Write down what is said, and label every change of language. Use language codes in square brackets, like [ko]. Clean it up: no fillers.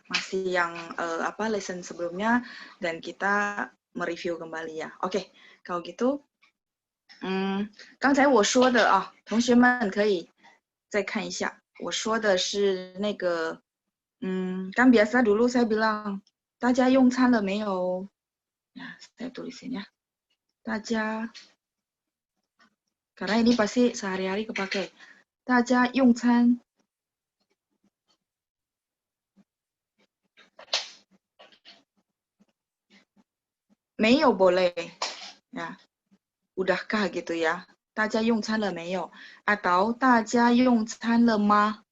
[id] Masih yang lesson sebelumnya dan kita mereview kembali ya. Oke, kalau gitu [zh] 刚才我说的啊，同学们可以再看一下，我说的是那个 [id] kan biasa dulu saya bilang [zh] 大家用餐了没有？ [id] Ya, saya tulisin ya. 大家 karena ini pasti sehari-hari kepakai. [zh] 大家用餐没有 [id] boleh ya. Udahkah gitu ya? [zh] 大家用餐了没有？ Atau 大家用餐了吗？